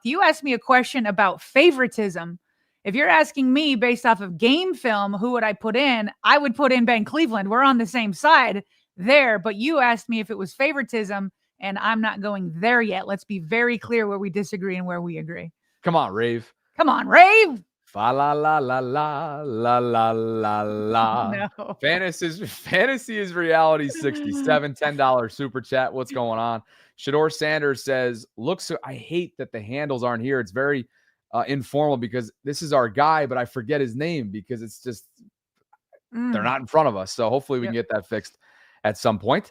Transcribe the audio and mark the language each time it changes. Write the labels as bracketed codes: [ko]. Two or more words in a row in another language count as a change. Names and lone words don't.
[en] You asked me a question about favoritism. If you're asking me based off of game film, who would I put in? I would put in Ben Cleveland. We're on the same side there, but you asked me if it was favoritism, and I'm not going there yet. Let's be very clear where we disagree and where we agree. Come on, Rave. Come on, Rave. Fa la la la la la la la la. No. Fantasy is reality 67. $10 Super Chat. What's going on? Shedeur Sanders says, I hate that the handles aren't here. It's very informal because this is our guy, but I forget his name because it's just they're not in front of us. So hopefully we can get that fixed at some point.